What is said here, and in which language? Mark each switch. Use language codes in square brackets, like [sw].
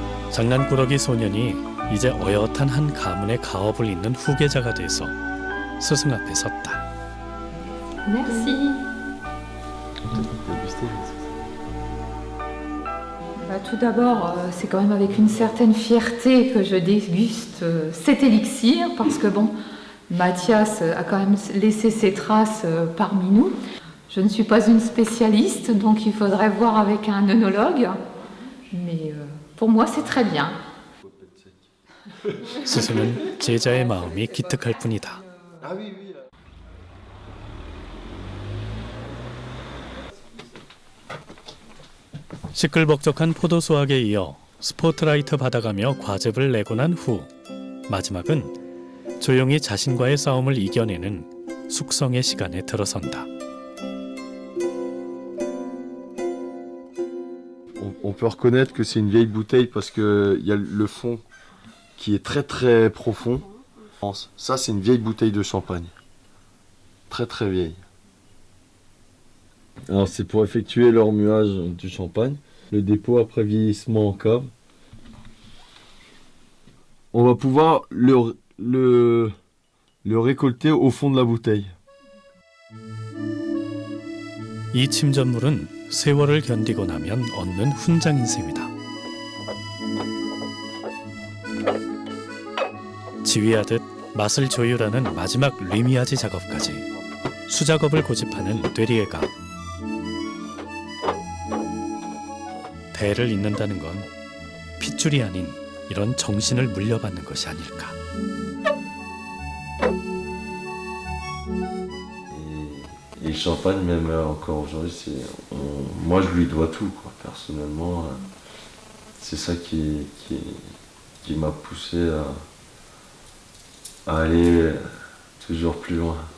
[ko] 장난꾸러기 소년이 이제 어엿한 한 가문의 가업을 잇는 후계자가 돼서 스승 앞에 섰다. [fr] Merci. Tout d'abord, c'est quand même avec une certaine fierté que je déguste cet élixir parce que bon, Mathias a quand même laissé ses traces parmi nous. Je ne suis pas une spécialiste, donc il faudrait voir avec un œnologue, mais pour moi c'est très bien. [ko] 스승은 제자의 마음이 기특할 뿐이다. 시끌벅적한 포도 수확에 이어 스포트라이트 받아가며 과즙을 내고 난 후 마지막은 조용히 자신과의 싸움을 이겨내는 숙성의 시간에 들어선다. [fr] On peut reconnaître que c'est une vieille bouteille parce qu'il y a le fond qui est très très profond. Ça, c'est une vieille bouteille de champagne. Très très vieille. Alors c'est pour effectuer le remuage du champagne. Le dépôt après vieillissement en cave. On va pouvoir le récolter au fond de la bouteille. [ko] 이 침전물은 세월을 견디고 나면 얻는 훈장인 셈이다. 지휘하듯 맛을 조율하는 마지막 리미아지 작업까지 수작업을 고집하는 되리에가 대를 잇는다는 건 핏줄이 아닌 이런 정신을 물려받는 것이 아닐까. [fr] Et le champagne, même encore aujourd'hui, moi je lui dois tout, quoi. Personnellement. C'est ça qui m'a poussé à aller toujours plus loin.